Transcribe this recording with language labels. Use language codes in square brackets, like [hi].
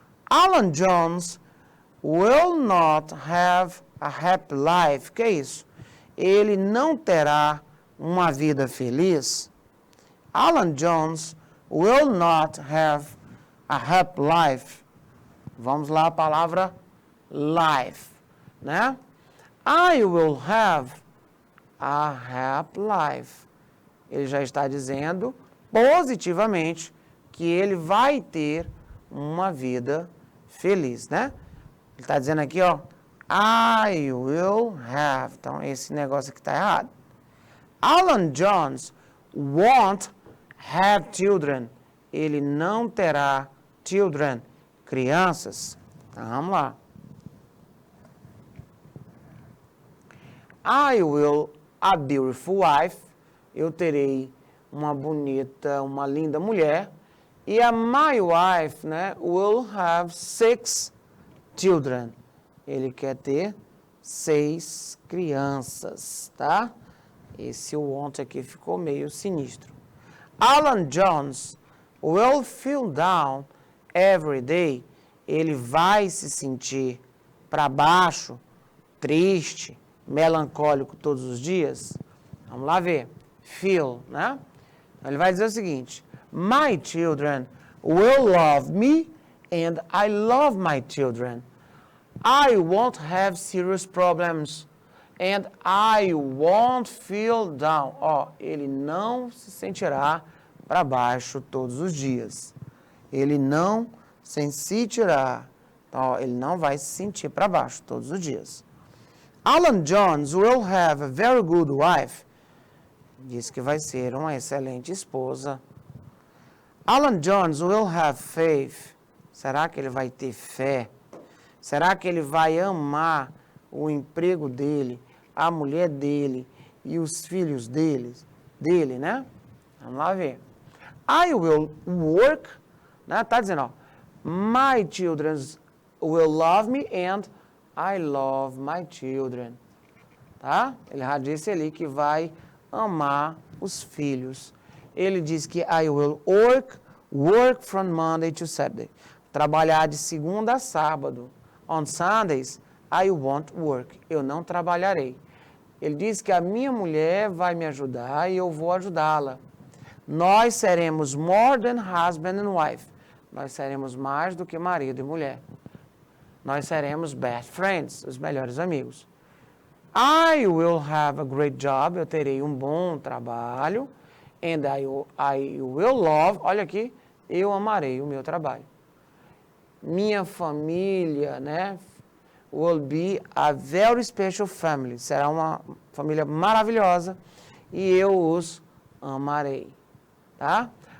[en] Alan Jones will not have a happy life. [pt] Que é isso? Ele não terá uma vida feliz. [en] Alan Jones will not have a happy life. [pt] Vamos lá, a palavra life, né? [en] I will have a happy life. [pt] Ele já está dizendo positivamente que ele vai ter uma vida feliz, né? Ele está dizendo aqui, ó, [en] I will have. [pt] Então, esse negócio aqui está errado. [en] Alan Jones won't have children. [pt] Ele não terá children, crianças. Então, vamos lá. [en] I will a beautiful wife. [pt] Eu terei uma bonita, uma linda mulher. [en] E a my wife, né, will have 6 children. [pt] Ele quer ter 6 crianças, tá? Esse want aqui ficou meio sinistro. [en] Alan Jones will feel down every day. [pt] Ele vai se sentir para baixo, triste, melancólico todos os dias. Vamos lá ver. Feel, né? Ele vai dizer o seguinte: [en] My children will love me and I love my children. I won't have serious problems and I won't feel down. [pt] Ó, ele não se sentirá para baixo todos os dias. Ele não se sentirá. Ó, ele não vai se sentir para baixo todos os dias. [en] Alan Jones will have a very good wife. [pt] Diz que vai ser uma excelente esposa. [en] Alan Jones will have faith. [pt] Será que ele vai ter fé? Será que ele vai amar o emprego dele, a mulher dele e os filhos dele, né? Vamos lá ver. [en] I will work, [pt] né? Tá dizendo, ó, [en] my children will love me and I love my children. Tá? [pt] Ele já disse ali que vai amar os filhos. Ele diz que [en] I will work from Monday to Saturday. [pt] Trabalhar de segunda a sábado. [en] On Sundays, I won't work. [pt] Eu não trabalharei. Ele diz que a minha mulher vai me ajudar e eu vou ajudá-la. Nós seremos [en] more than husband and wife. [pt] Nós seremos mais do que marido e mulher. Nós seremos [en] best friends, [pt] os melhores amigos. [en] I will have a great job. [pt] Eu terei um bom trabalho. [en] And I will love. [pt] Olha aqui. Eu amarei o meu trabalho. Minha família, né? [en] Will be a very special family. [pt] Será uma família maravilhosa. E eu os amarei. Tá?